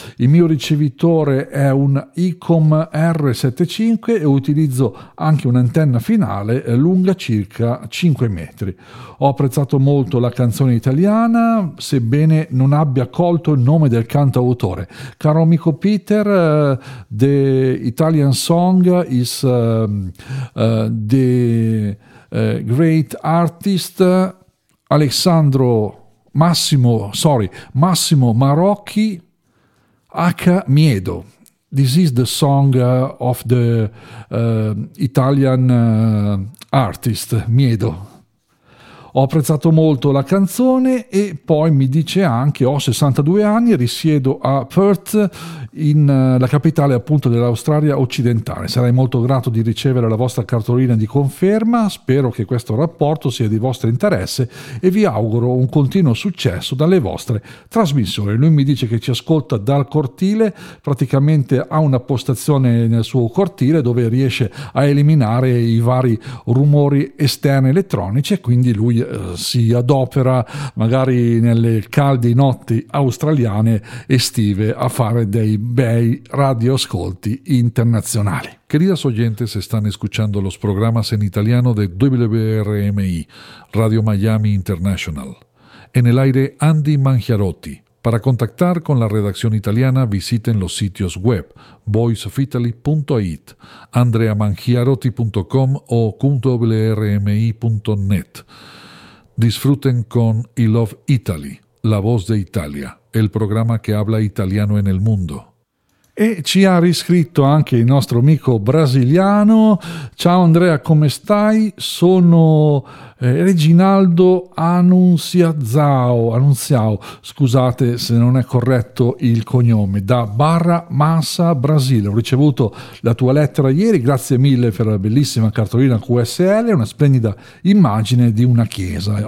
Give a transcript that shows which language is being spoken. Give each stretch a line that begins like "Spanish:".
Italian: Il mio ricevitore è un ICOM R75 e utilizzo anche un'antenna finale lunga circa 5 metri. Ho apprezzato molto la canzone italiana, sebbene non abbia colto il nome del cantautore. Caro amico Peter,
English: the Italian song is the great artist Massimo Marocchi H. Miedo. This is the song of the Italian artist Miedo.
Italian: Ho apprezzato molto la canzone e poi mi dice anche: ho 62 anni e risiedo a Perth, in la capitale appunto dell'Australia occidentale. Sarei molto grato di ricevere la vostra cartolina di conferma. Spero che questo rapporto sia di vostro interesse e vi auguro un continuo successo dalle vostre trasmissioni. Lui mi dice che ci ascolta dal cortile, praticamente ha una postazione nel suo cortile dove riesce a eliminare i vari rumori esterni elettronici e quindi lui si adopera magari nelle calde notti australiane estive a fare dei bei radioascolti internazionali.
Spanish: Querida oyente, se están escuchando los programas en italiano de WRMI, Radio Miami International. En el aire, Andy Mangiarotti. Para contactar con la redacción italiana, visiten los sitios web voiceofitaly.it, andreamangiarotti.com o .wrmi.net. Disfruten con I Love Italy, la voz de Italia, el programa que habla italiano en el mundo.
Italian: E ci ha riscritto anche il nostro amico brasiliano. Ciao Andrea, come stai? Sono Reginaldo Anunziao, scusate se non è corretto il cognome, da Barra Mansa, Brasile. Ho ricevuto la tua lettera ieri, grazie mille per la bellissima cartolina QSL, una splendida immagine di una chiesa.